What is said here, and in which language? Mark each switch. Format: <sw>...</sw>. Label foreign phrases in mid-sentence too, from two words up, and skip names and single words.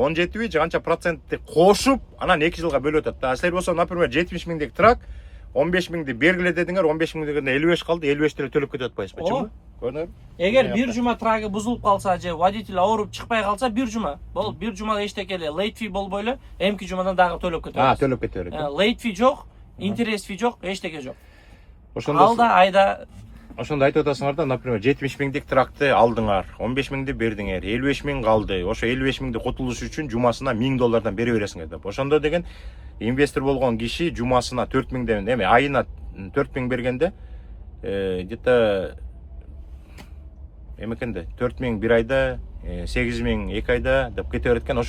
<ky>17 же канча процентти кошуп, анан 2 жылга бөлүп атат да. Силер болсо, например, 70.000 трак 15.000 бергиле дедиңер, 15.000 55 калды, 55 деле төлөп кетип атпайсызбы? Почему? Көрдүңөрбү? Эгер бир жума трагы бузулуп калса же водитель ооруп чыкпай калса, бир жума. Болуп, бир жумада эчтеке эле</ky> <en>late fee</en> <ky>болбой эле, эмки жумадан дагы төлөп кетет. Төлөп кете берет.</ky> <en>Late fee</en> <ky>жок,</ky> <en>interest fee</en> <ky>жок, эчтеке жок. Ошондо Алда айда ошондо айтып атасыңар да, например, 70.000 тракты алдыңар, 15.000 бердиңер, 55.000 калды. Ошо 55.000 кутулуш үчүн жумасына $1000 бере бересиңер деп. Ошондо деген инвестор болгон киши жумасына 4.000ден, эми айына 4.000 бергенде, где-то эмекенде 4.000 бир айда, 8.000 2 айда деп кете берет экен.</ky>